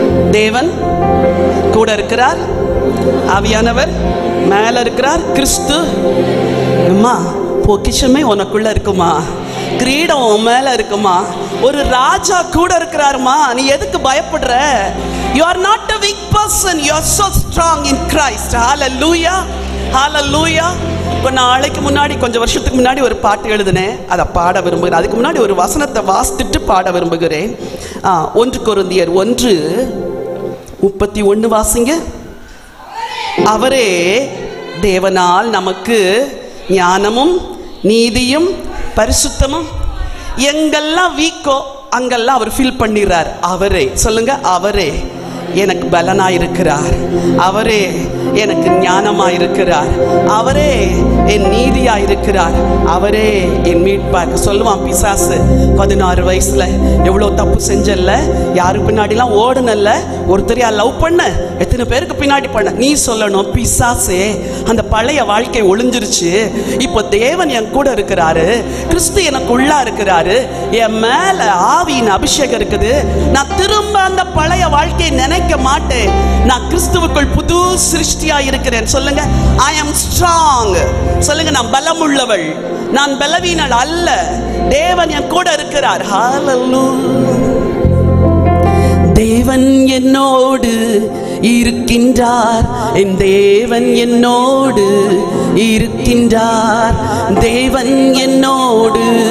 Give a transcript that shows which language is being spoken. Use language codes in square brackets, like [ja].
[ta] தேவன் கூட இருக்கிறார், ஆவியானவர் மேல இருக்கிறார், கிறிஸ்து. அம்மா, பொக்கிஷமே உனக்குள்ள இருக்குமா, கிரீடம் உன் மேல இருக்குமா, ஒரு ராஜா கூட இருக்கிறாருமா. நீ எதுக்கு பயப்படுற? [en] You are not a weak person, you are so strong in Christ. Hallelujah, hallelujah. [ta] நாளைக்கு முன்னாடி, கொஞ்சம் வருஷத்துக்கு முன்னாடி ஒரு பாட்டு எழுதினேன், அதை பாட விரும்புகிறேன். அதுக்கு முன்னாடி ஒரு வசனத்தை வாசித்துட்டு பாட விரும்புகிறேன். 1 கொரிந்தியர் 1:31 வாசிங்க. அவரே தேவனால் நமக்கு ஞானமும் நீதியும் பரிசுத்தமும், எங்கெல்லாம் வீக்கோ அங்கெல்லாம் அவர் ஃபில் பண்ணிடுறார். அவரே சொல்லுங்க, அவரே எனக்கு பலனாய் இருக்கிறார், அவரே எனக்கு ஞானமாய் இருக்கிறார், அவரே என் நீதியாய் இருக்கிறார், அவரே என் மீட்பார். சொல்லுவான் பிசாசு, 16 வயசுல எவ்வளோ தப்பு செஞ்சல்ல, யாரு பின்னாடிலாம் ஓடுனல்ல, ஒருத்தரையா லவ் பண்ண, எத்தனை பேருக்கு பின்னாடி பண்ண. நீ சொல்லணும், பிசாசே அந்த பழைய வாழ்க்கை ஒளிஞ்சிருச்சு, இப்போ தேவன் என் கூட இருக்கிறாரு, கிறிஸ்து எனக்கு உள்ளா இருக்கிறாரு, என் மேல ஆவியின் அபிஷேகம் இருக்குது, நான் திரும்ப அந்த பழைய வாழ்க்கையை நினைக்க மாட்டேன், நான் கிறிஸ்துவுக்குள் புது சிருஷ்டியா இருக்கிறேன். சொல்லுங்க, [en] I am strong. [ta] சொல்லுங்க, நான் பலம் உள்ளவள், நான் பலவீனள் அல்ல, தேவன் என் கூட இருக்கிறார். ஹalleluya. தேவன் என்னோடு இருக்கின்றார், என் தேவன் என்னோடு இருக்கின்றார், தேவன் என்னோடு